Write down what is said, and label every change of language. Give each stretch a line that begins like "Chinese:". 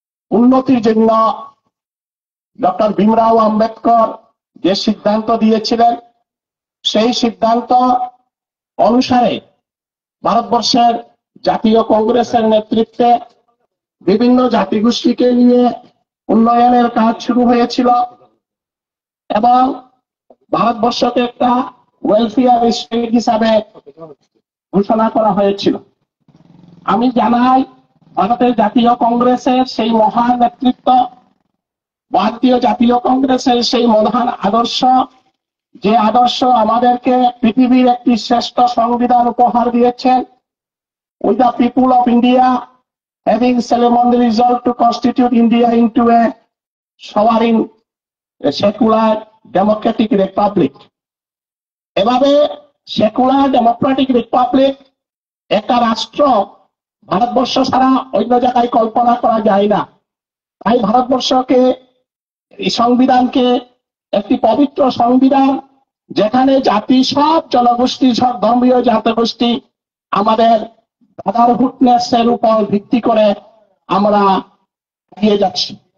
Bangla: উন্নতির জন্য ডক্টর ভীমরাও আম্বেদকর যে সিদ্ধান্ত দিয়েছিলেন, সেই সিদ্ধান্ত অনুসারে ভারতবর্ষের জাতীয় কংগ্রেসের নেতৃত্বে বিভিন্ন জাতিগোষ্ঠীকে নিয়ে উন্নয়নের কাজ শুরু হয়েছিল এবং ভারতবর্ষকে একটা ওয়েলফেয়ার স্টেট হিসাবে ঘোষণা করা হয়েছিল। আমি জানাই ভারতের জাতীয় কংগ্রেসের সেই মহান নেতৃত্ব, ভারতীয় জাতীয় কংগ্রেসের সেই মহান আদর্শ, যে আদর্শ আমাদেরকে পৃথিবীর একটি শ্রেষ্ঠ সংবিধান উপহার দিয়েছেন।
English: With the people of India having solemnly resolved to constitute India into a sovereign, a secular democratic republic.
Bangla: এভাবে সেকুলার ডেমোক্রেটিক রিপাবলিক একটা রাষ্ট্র ভারতবর্ষ ছাড়া অন্য জায়গায় কল্পনা করা যায় না। তাই ভারতবর্ষকে এই সংবিধানকে একটি পবিত্র সংবিধান, যেখানে জাতি সব জনগোষ্ঠী, সব ধর্মীয় জাতিগোষ্ঠী আমাদের ব্রাদারহুডনেস এর উপর ভিত্তি করে আমরা এগিয়ে যাচ্ছি।